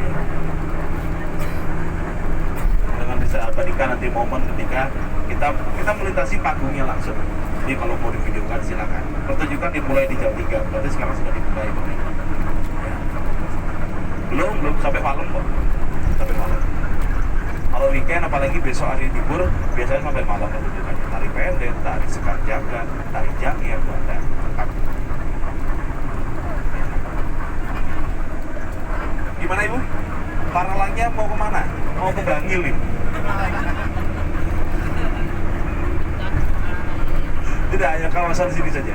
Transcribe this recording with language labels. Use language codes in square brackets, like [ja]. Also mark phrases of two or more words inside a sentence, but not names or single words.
[id] Dengan bisa abadikan nanti momen ketika kita melintasi panggungnya langsung. Jadi kalau mau divideokan silakan. Pertunjukan dimulai di jam 3, berarti sekarang sudah dimulai Pak. Ya. Belum sampai malam kok. Sampai malam. Kalau weekend apalagi besok hari libur biasanya sampai malam pertunjukan. Tari pendek, tari sekar jagat, tari jangir, ada lengkap. Gimana Ibu? Paralangnya mau kemana? Mau ke Bangil nih? Tidak, hanya kawasan sini saja.